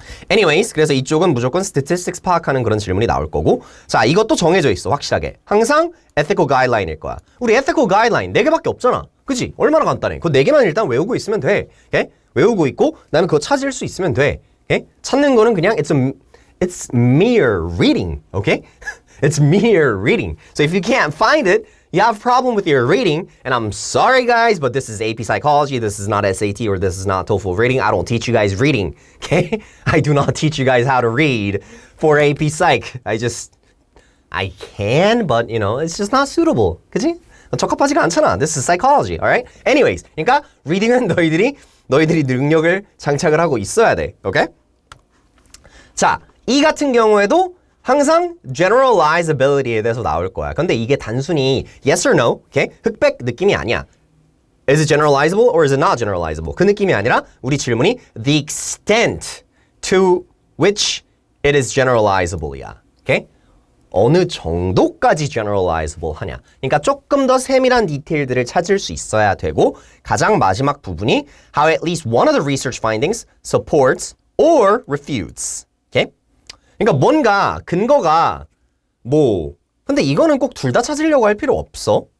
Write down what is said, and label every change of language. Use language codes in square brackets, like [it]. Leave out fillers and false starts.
[ko] anyways, 그래서 이쪽은 무조건 statistics 파악하는 그런 질문이 나올 거고, 자, 이것도 정해져 있어. 확실하게. 항상 ethical guideline일 거야. 우리 ethical guideline 4개밖에 없잖아. 그치? 얼마나 간단해. 그 4개만 일단 외우고 있으면 돼. 오케이? 외우고 있고 그다음에 그거 찾을 수 있으면 돼. 오케이? 찾는 거는 그냥 [en] it's mere reading. Okay? It's mere reading. So if you can't find it, you have a problem with your reading, and I'm sorry guys, but this is AP Psychology, this is not SAT, or this is not TOEFL reading. I don't teach you guys reading, okay? I do not teach you guys how to read for AP Psych. I can, but you know, it's just not suitable. [ko] 그치? 적합하지가 않잖아. [en] This is psychology, alright? [ko] Anyways, 그러니까 reading은 너희들이 능력을 장착을 하고 있어야 돼, okay? 자, 이 같은 경우에도 항상 generalizability에 대해서 나올 거야. 근데 이게 단순히 [en] yes or no, okay? [ko] 흑백 느낌이 아니야. [en] Is it generalizable or is it not generalizable? [ko] 그 느낌이 아니라 우리 질문이 [en] the extent to which it is generalizable이야. Okay? [ko] 어느 정도까지 generalizable 하냐. 그러니까 조금 더 세밀한 디테일들을 찾을 수 있어야 되고, 가장 마지막 부분이 [en] how at least one of the research findings supports or refutes. Okay? [ko] 그러니까 뭔가 근거가 근데 이거는 꼭 둘 다 찾으려고 할 필요 없어.